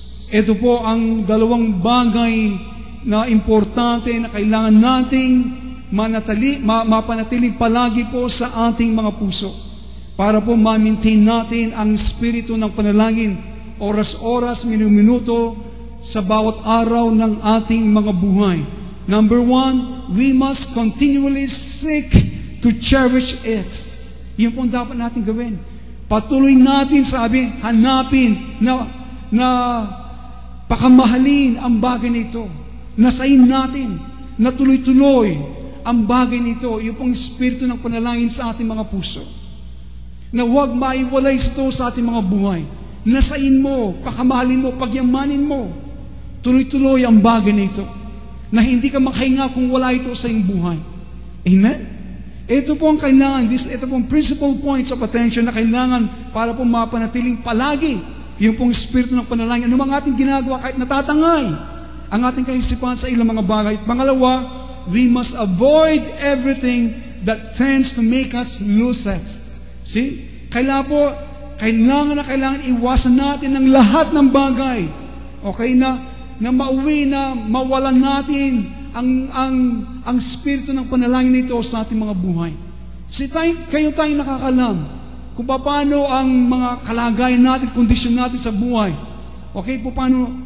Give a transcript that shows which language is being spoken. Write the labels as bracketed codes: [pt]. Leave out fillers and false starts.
[tl] Ito po ang dalawang bagay na importante na kailangan nating mapanatiling palagi po sa ating mga puso para po ma-maintain natin ang spirito ng panalangin oras-oras, minuto sa bawat araw ng ating mga buhay. [en] Number one, we must continually seek to cherish it. [tl] Yun po ang dapat natin gawin. Patuloy natin, hanapin na pakamahalin ang bagay nito. Nasayin natin na tuloy-tuloy ang bagay nito, yung pong espiritu ng panalangin sa ating mga puso. Na huwag maiwalay ito sa ating mga buhay. Nasayin mo, pakamahalin mo, pagyamanin mo. Tuloy-tuloy ang bagay nito. Na hindi ka makahinga kung wala ito sa iyong buhay. Amen? Ito po ang kailangan, ito po ang [en] principal points of attention [tl] na kailangan para po mapanatiling palagi yung pong espiritu ng panalangin. Ano mga ating ginagawa kahit natatangay ang ating kaisipan sa ilang mga bagay. [en] Pangalawa, we must avoid everything that tends to make us lose it. See? [tl] Kailangan iwasan natin ang lahat ng bagay. Okay? Na mauwi na mawalan natin ang spirito ng panalangin nito sa ating mga buhay. Kasi kayo nakakalam kung paano ang mga kalagayan natin, kondisyon natin sa buhay. Okay? Paano?